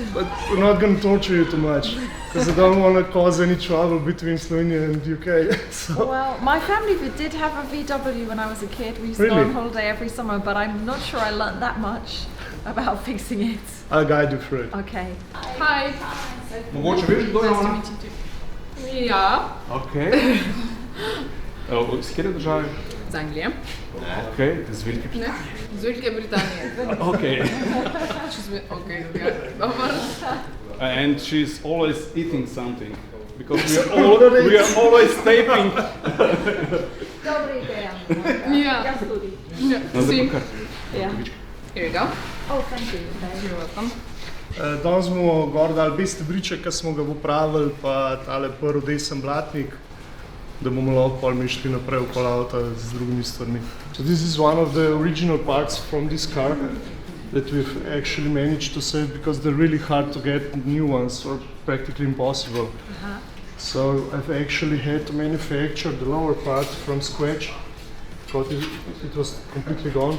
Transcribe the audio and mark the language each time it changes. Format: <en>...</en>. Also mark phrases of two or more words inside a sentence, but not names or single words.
<en>But we're not going to torture you too much, because I don't want to cause any trouble between Slovenia and UK. So. Well, my family did have a VW when I was a kid. We used to go on holiday every summer, but I'm not sure I learned that much about fixing it. I'll guide you through it. Okay. Hi.</en> <sl>Mogoče veš, kdo je ona? Ja, Ok. Z kjer države? z Anglije. Ok, z Velike Ne, z Velike Britanije. Ok. Ok, ja. Dobar.</sl> <en>And she's always eating something. Because we are always taping.</en> <sl>Dobra ideja. Ja. Jaz tudi. Ja, si.</sl> <en>Yeah. Here you go. Oh, thank you. You're welcome.</en> <sl>Danes smo gor dali biste briče, ki smo ga popravili, pa tale prvi desen blatnik, da bomo lahko pol mi šli naprej okoli avta z drugimi stvarmi.</sl> <en>So this is one of the original parts from this car that we've actually managed to save, because they're really hard to get new ones, or practically impossible. So I've actually had to manufacture the lower part from scratch, because it was completely gone.</en>